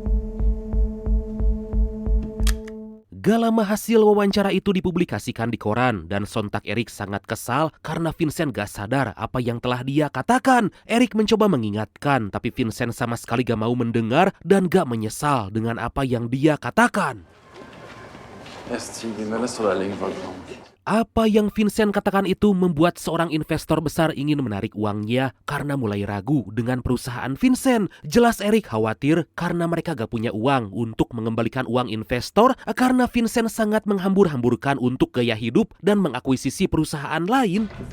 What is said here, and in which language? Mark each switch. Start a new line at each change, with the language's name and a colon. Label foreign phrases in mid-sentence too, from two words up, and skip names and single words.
Indonesian: Gak lama hasil wawancara itu dipublikasikan di koran dan sontak Eric sangat kesal karena Vincent gak sadar apa yang telah dia katakan. Eric mencoba mengingatkan tapi Vincent sama sekali gak mau mendengar dan gak menyesal dengan apa yang dia katakan.
French: Esti, il me met sur la ligne, je vais le prendre.
Indonesian: Apa yang Vincent katakan itu membuat seorang investor besar ingin menarik uangnya karena mulai ragu dengan perusahaan Vincent. Jelas Eric khawatir karena mereka gak punya uang untuk mengembalikan uang investor karena Vincent sangat menghambur-hamburkan untuk gaya hidup dan mengakuisisi perusahaan lain.